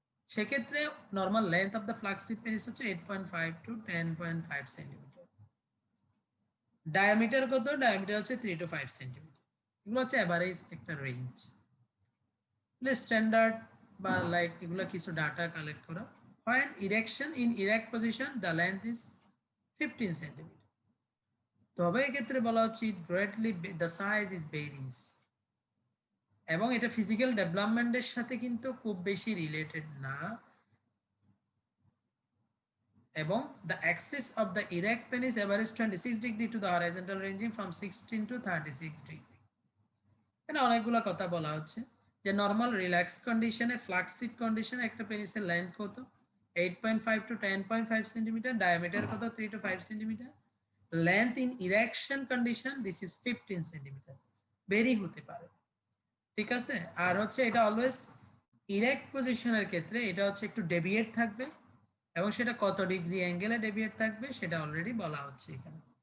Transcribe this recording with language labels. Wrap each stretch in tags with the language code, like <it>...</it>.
<bn>সেক্ষেত্রে</bn> <en>normal length of the flaccid penis</en> <bn>হচ্ছে 8.5 to 10.5 centimetre. Diameter কত? ডায়ামিটার হচ্ছে 3 to 5 সেন্টিমিটার। এগুলো হচ্ছে এভারেজ একটা রেঞ্জ। স্ট্যান্ডার্ড বা লাইক এগুলো কিছু ডাটা কালেক্ট করা।</bn> <en>When erection, in erect position, the length is 15 centimetre.</en> <bn>তবে এক্ষেত্রে বলা হচ্ছে</bn> <en>greatly the size is varies,</en> <bn>এবং এটা ফিজিক্যাল ডেভেলপমেন্টের সাথে কিন্তু খুব বেশি রিলেটেড না। এবং</bn> <en>the axis of the erect penis averages 26 degree to the horizontal, ranging from 16 to 36 degree.</en> <bn>এখানে অনেকগুলো কথা বলা হচ্ছে যে নর্মাল রিল্যাক্স কন্ডিশনে, ফ্লাক্সিড কন্ডিশনে একটা পেনিসের লেন্থ কত, 8.5 to 10.5 সেন্টিমিটার, ডায়ামিটার কত, 3 to 5 centimetre.</bn> <en>Length in erection condition, this is 15 centimeter.</en> <bn>বেরি হতে পারে, ঠিক আছে। আর হচ্ছে এটা অলওয়েজ ইরেক্ট পজিশনের ক্ষেত্রে এটা হচ্ছে একটু ডেভিয়েট থাকবে, এবং সেটা কত ডিগ্রি অ্যাঙ্গেলে ডেভিয়েট থাকবে সেটা অলরেডি বলা হচ্ছে এখানে।</bn>